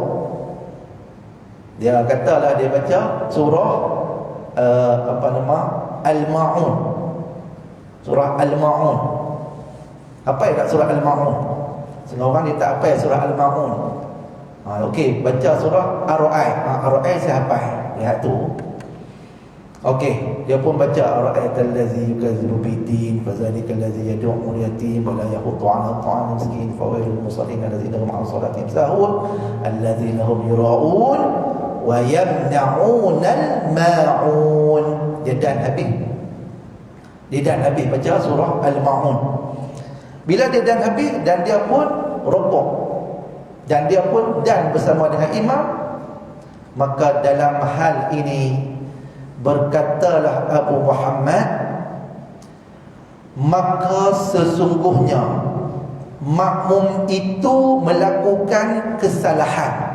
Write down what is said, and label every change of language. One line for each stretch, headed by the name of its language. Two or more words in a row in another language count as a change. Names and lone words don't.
Malay: Dia katalah dia baca surah Al-Ma'un. Surah Al-Ma'un. Apa yang kat surah Al-Ma'un? Setengah orang dia tak apa surah Al-Ma'un. Okey, baca surah Ar-Ra'd. Ar-Ra'd saya hafal. Lihat tu. Okey, dia pun baca
Arabic: أرأيت الذي يكذب بالدين فذلك الذي يدع اليتيم ولا يحض على طعام المسكين فويل للمصلين الذين هم عن صلاتهم ساهون الذين هم يراءون ويمنعون الماعون.
Malay: Dia dan habis baca surah Al-Ma'un. Bila dia dan habis dan dia pun rukuk dan dia pun dan bersama dengan imam, maka dalam hal ini berkatalah Abu Muhammad, maka sesungguhnya makmum itu melakukan kesalahan.